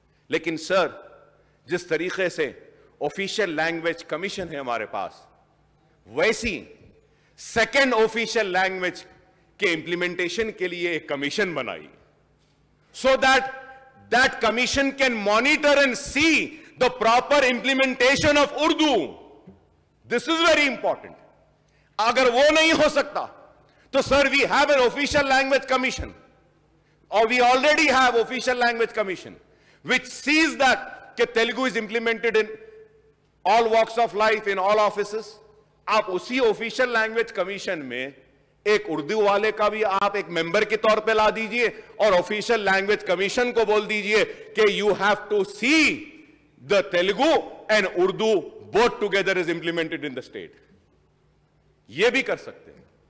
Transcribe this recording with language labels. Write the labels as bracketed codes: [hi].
[hi] लेकिन सर, जिस तरीके से ऑफिशियल लैंग्वेज कमीशन है हमारे पास, वैसी सेकेंड ऑफिशियल लैंग्वेज के इंप्लीमेंटेशन के लिए एक कमीशन बनाई, [en] so that commission can monitor and see the proper implementation of Urdu. This is very important. [hi] अगर वो नहीं हो सकता तो [en] sir, we have an official language commission, or we already have official language commission which sees that Telugu is implemented in all walks of life, in all offices. [hi] आप उसी official language commission में एक उर्दू वाले का भी आप एक member के तौर पे ला दीजिए और ऑफिशियल लैंग्वेज कमीशन को बोल दीजिए कि [en] You have to see the Telugu and Urdu both together is implemented in the state. [hi] ये भी कर सकते हैं।